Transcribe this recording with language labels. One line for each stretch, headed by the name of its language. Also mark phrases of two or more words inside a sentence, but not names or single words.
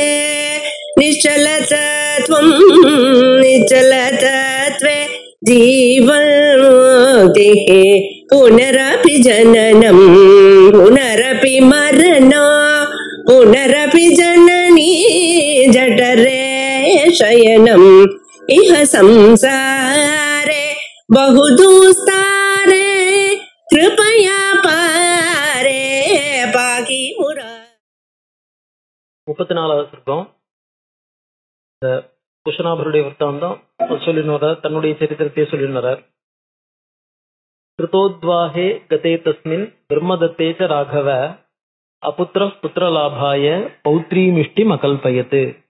Sanskrit: निश्चलतत्वं निश्चलतत्वे जीवन्मुक्तिः पुनरपि जननं पुनरपि मरणं पुनरपि जननी जठरे शयनम् इह संसारे बहुदुस्तारे कृपया पारे पाकि मुरा.
Tamil: 34வது ஸ்லோகம். இந்த குஷனாபருடைய விற்த்தாந்தம் சொல்லினார், தன்னுடைய சரித்திரத்தை சொல்லினார்.
Sanskrit: कृतोद्वाहे गते तस्मिन् ब्रह्मदत्ते च राघव अपुत्र पुत्रलाभाय पौत्रीमिष्टि मकल्पयत्.